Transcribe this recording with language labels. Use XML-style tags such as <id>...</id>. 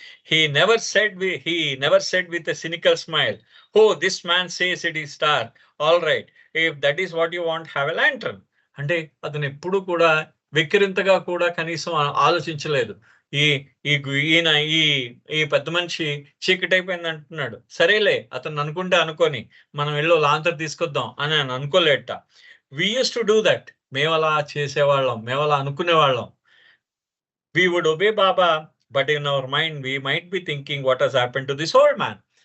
<en>He never said with a cynical smile, oh this man says it is dark, all right, if that is what you want, have a lantern.</en> <te>అంటే అతను ఎప్పుడు కూడా వెక్కిరింతగా కూడా కనీసం ఆలోచించలేదు. ఈయన ఈ పెద్ద మనిషి చీకటి అయిపోయింది అంటున్నాడు, సరేలే అతను అనుకుంటే అనుకోని మనం వెళ్ళో లాంతర్ తీసుకొద్దాం అని అనుకోలేట.</te> <en>We used to do that.</en> <te>మేము అలా చేసేవాళ్ళం, మేము అలా అనుకునేవాళ్ళం.</te> <en>We would obey Baba, but in our mind we might be thinking what has happened to this old man.</en>